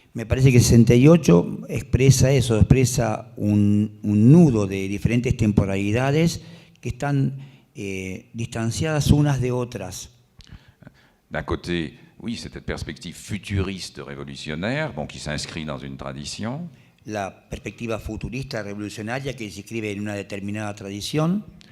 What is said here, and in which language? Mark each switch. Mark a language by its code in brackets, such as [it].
[es] Me parece que 68 expresa eso, expresa un nudo de diferentes temporalidades que están distanciadas unas de otras. [fr] D'un côté, oui, c'est cette perspective futuriste révolutionnaire, bon, qui s'inscrit dans une tradition. [es] La perspectiva futurista revolucionaria que se inscribe en una determinada tradición.